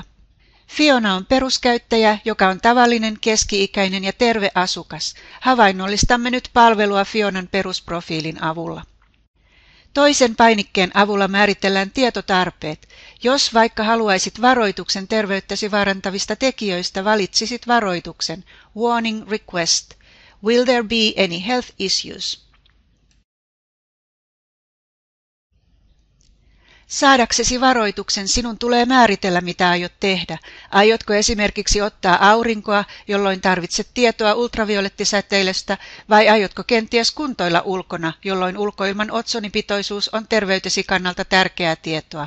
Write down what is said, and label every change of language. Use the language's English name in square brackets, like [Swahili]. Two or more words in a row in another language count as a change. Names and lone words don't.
[Finnish] Fiona on peruskäyttäjä, joka on tavallinen, keski-ikäinen ja terve asukas. Havainnollistamme nyt palvelua Fionan perusprofiilin avulla. Toisen painikkeen avulla määritellään tietotarpeet. Jos vaikka haluaisit varoituksen terveyttäsi vaarantavista tekijöistä, valitsisit varoituksen [English] Warning Request. Will there be any health issues? [Finnish] Saadaksesi varoituksen sinun tulee määritellä, mitä aiot tehdä. Aiotko esimerkiksi ottaa aurinkoa, jolloin tarvitset tietoa ultraviolettisäteilystä, vai aiotko kenties kuntoilla ulkona, jolloin ulkoilman otsonipitoisuus on terveytesi kannalta tärkeää tietoa?